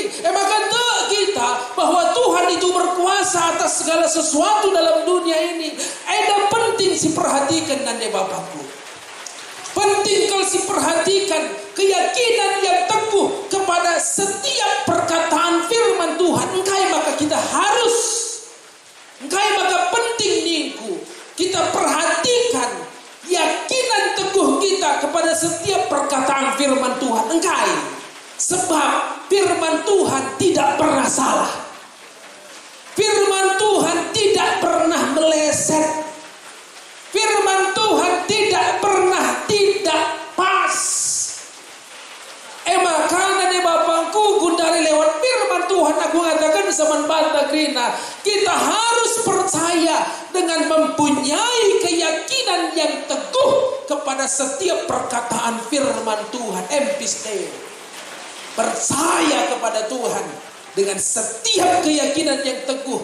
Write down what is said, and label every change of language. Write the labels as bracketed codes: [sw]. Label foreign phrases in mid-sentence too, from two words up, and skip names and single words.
[id] Maka kita bahwa Tuhan itu berkuasa atas segala sesuatu dalam dunia ini. Ada penting si perhatikan dan Bapakku. Penting kalau si perhatikan keyakinan yang teguh kepada setiap perkataan firman Tuhan. Engkai maka kita harus, engkai maka penting ningku kita perhatikan yakinan teguh kita kepada setiap perkataan firman Tuhan. Engkai, sebab firman Tuhan tidak pernah salah. Firman Tuhan tidak pernah meleset. Firman Tuhan tidak pernah tidak pas. Makanya nih Bapakku gundari lewat firman Tuhan aku mengatakan zaman [btx] banta krina, [id] kita harus percaya dengan mempunyai keyakinan yang teguh kepada setiap perkataan firman Tuhan. Empiste, percaya kepada Tuhan dengan setiap keyakinan yang teguh.